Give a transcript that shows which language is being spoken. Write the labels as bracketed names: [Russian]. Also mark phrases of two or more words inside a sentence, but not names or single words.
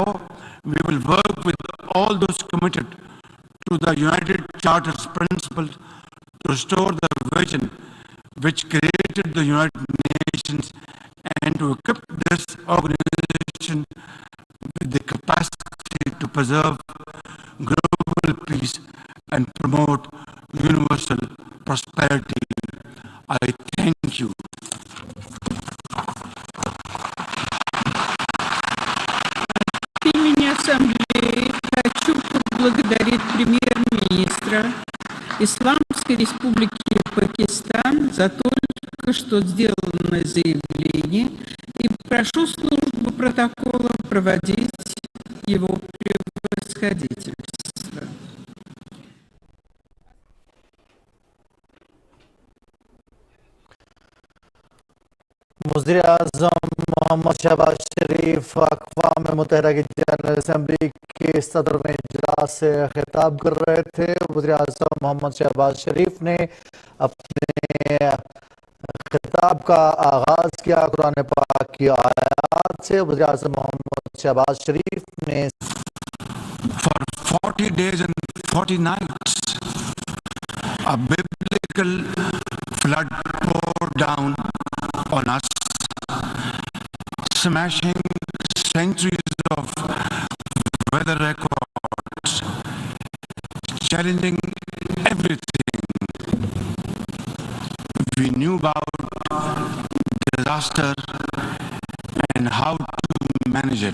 [English] Therefore, We will work with all those committed to the United Charter's principles to restore the vision which created the United Nations and to equip this organization with the capacity to preserve global peace and promote universal prosperity. I thank you. [Russian] От имени Ассамблеи хочу поблагодарить премьер-министра Исламской Республики Пакистан за только что сделанное заявление и прошу службу протокола проводить его превосходительство. [Urdu] وزیر اعظم محمد شہباز شریف اقوام متحدہ کی [English] General Assembly [Urdu] کے صدر میں اجلاس سے خطاب کر رہے تھے. وزیر اعظم محمد شہباز شریف نے اپنے خطاب کا آغاز کیا قرآن پاک کی آیت سے. وزیر اعظم محمد شہباز شریف نے [English] For 40 days and 40 nights, a biblical flood poured down on us, smashing centuries of weather records, challenging everything we knew about disaster and how to manage it.